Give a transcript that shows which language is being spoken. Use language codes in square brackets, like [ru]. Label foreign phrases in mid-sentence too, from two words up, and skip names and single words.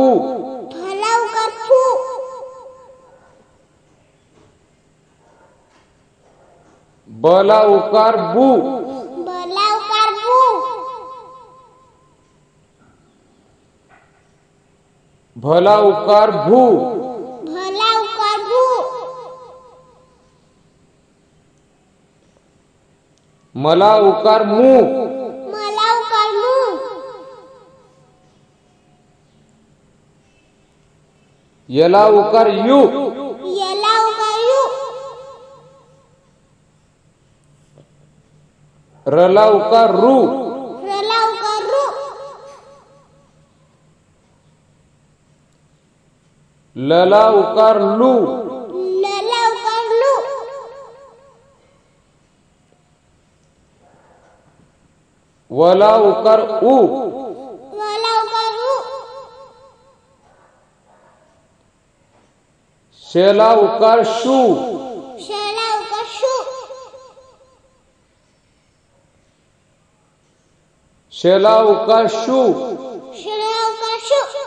[ne] फला उकार फू. बला उकार बू. बला उकार बू. भला उकार भू. भला उकार भू. मला उकार मू. मला उकार मू. यला उकार यू. यला उकार यू. रला उकार रू. रला उकार रू. लला उकार लू. लला उकार लू. वला उकार ऊ. वला उकार ऊ. शेला उकार शू. शला उकार शू. शेला उकार शू. शला उकार शू.